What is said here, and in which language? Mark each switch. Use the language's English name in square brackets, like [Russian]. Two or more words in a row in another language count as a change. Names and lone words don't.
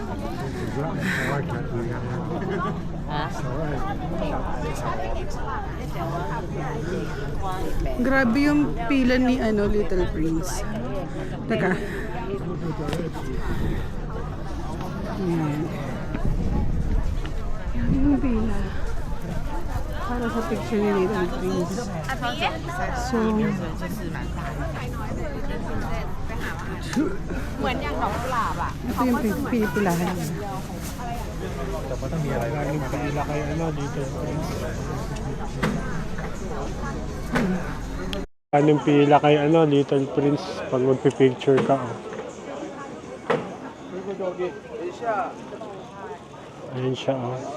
[Filipino] Grabe yung pila ni Little Prince. Teka. Ayan. Yung pila. Para sa picture ni Little Prince. So, [Thai] เหมือนอย่างดอกกุหลาบอ่ะ [Filipino] ito yung pinipilahan niya. Maraming pila kayo dito. Anong pila kay Little Prince pag magpipicture ka. Oh. Ayan siya. Oh.